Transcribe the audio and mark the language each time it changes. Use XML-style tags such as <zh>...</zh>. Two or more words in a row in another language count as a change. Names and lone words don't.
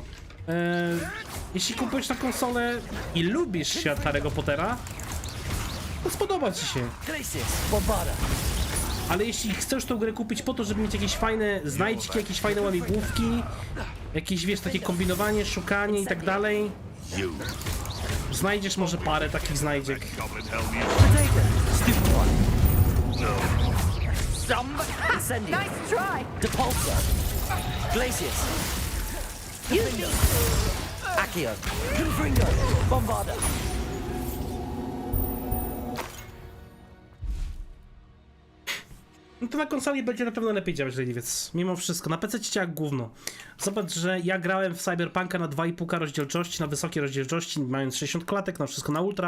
<pl>Jeśli kupujesz na konsolę i lubisz świat Harry'ego Pottera, to spodoba ci się. Ale jeśli chcesz tą grę kupić po to, żeby mieć jakieś fajne znajdźki, jakieś fajne łamigłówki, jakieś, wiesz, takie kombinowanie, szukanie i tak dalej, znajdziesz może parę takich znajdziek.</pl> <en>Nice try. Depulsor. Glacius. Accio. Confringo. Bombarda.</en> <pl>No to na konsoli będzie na pewno lepiej działać leniwiec. Mimo wszystko. Na PC działa gówno. Zobacz, że ja grałem w Cyberpunka na 2,5K rozdzielczości, na wysokiej rozdzielczości, mając 60 klatek, na wszystko na ultra.</pl>